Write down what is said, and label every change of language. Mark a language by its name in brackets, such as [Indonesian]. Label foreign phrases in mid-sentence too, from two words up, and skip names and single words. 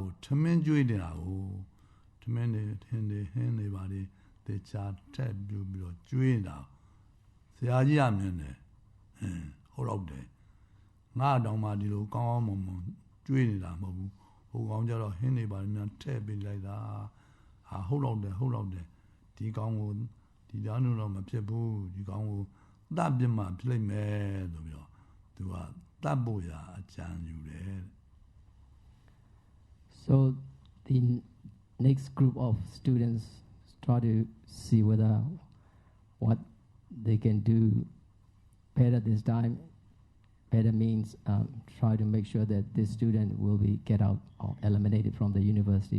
[Burmese] ထမင်းကျွေးနေတာကိုထမင်းတွေထင်းတွေဟင်းတွေပါလေတေချာထက်ပြပြီးတော့ကျွေးနေတာဆရာကြီးကမြင်တယ်ဟုတ်တော့တယ်ငါတောင်မှဒီလိုကောင်းကောင်းမွန်မွန်ကျွေးနေတာမဟုတ်ဘူးဟိုကောင်ကြတော့ဟင်းတွေပါများထည့်ပေးလိုက်တာဟာဟုတ်တော့တယ်ဒီကောင်ကိုဒီသားနုတော့မဖြစ်ဘူးဒီကောင်ကိုတတ်ပြမှပြလိုက်မယ်ဆိုပြီးတော့သူကတတ်ဖို့ရာအကြံယူတယ် [English] So the next group of students try to see whether what they can do better this time. Better means try to make sure that this student will be get out or eliminated from the university.